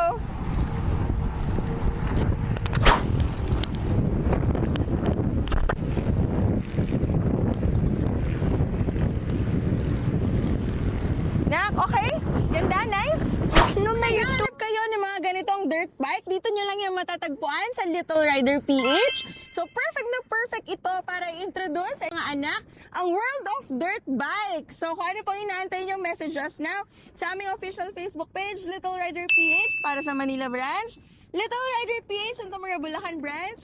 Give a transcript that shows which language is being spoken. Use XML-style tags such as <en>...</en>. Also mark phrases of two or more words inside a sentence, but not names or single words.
<tl>Nak, okay? Ganda, nice? Naghahanap kayo ng mga ganitong</tl> <en>dirt bike,</en> <tl>dito nyo lang yung matatagpuan sa Little Rider PH. So perfect na perfect ito para i-introduce sa mga anak ang</tl> <en>world of dirt bike.</en> <tl>So kung ano pong inaantay nyo,</tl> <en>message us now</en> <tl>sa aming</tl> <en>official Facebook page,</en> <tl>Little Rider PH para sa Manila branch, Little Rider PH sa Tamarga, Bulacan branch.</tl>